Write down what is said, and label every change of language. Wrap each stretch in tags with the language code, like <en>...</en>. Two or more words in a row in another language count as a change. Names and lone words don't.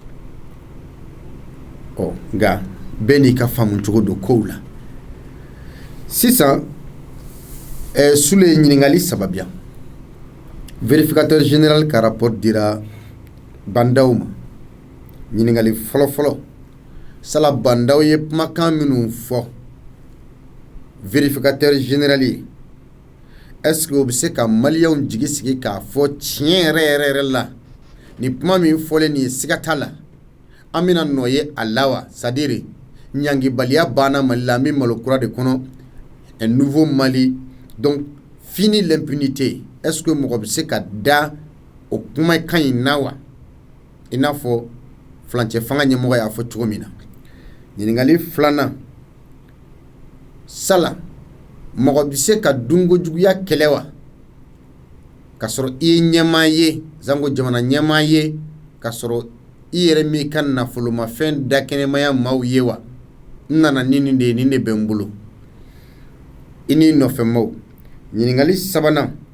<bm>nka bɛɛ n'i ka faamu cogo don kow la sisan Sule ye ɲininkali sababuya</bm> <fr>vérificateur général</fr> <bm>ka rapport dira bandaw ma ɲininkali fɔlɔfɔlɔ sala bandaw ye kumakan minnu fɔ</bm> <fr>vérificateur général</fr> <bm>ye est-ce que o bɛ se ka maliyɛnw jigi sigi k'a fɔ tiɲɛ yɛrɛ la ni kuma min fɔlen nin ye siga t'a la an bɛna nɔ ye a la wa c'est-à-dire ɲangibaliya banna Mali la an bɛ malo kura de kɔnɔ</bm> <fr>un nouveau Mali donc fini l'impunité est-ce que</fr> <bm>mɔgɔ bɛ se ka da o kumakan in na wa i n'a fɔ fulancɛ fanga ɲɛmɔgɔ y'a fɔ cogo min na ɲininkali filanan sala mɔgɔ bɛ se ka dunkojuguya kɛlɛ wa ka sɔrɔ i ye ɲɛmaa ye zango jamana ɲɛmaa ye ka sɔrɔ i yɛrɛ min ka nafolomafɛn dakɛnɛmaya maaw ye wa n nana ni nin de ye nin de bɛ n bolo i n'i nɔfɛmaw ɲininkali sabanan</bm>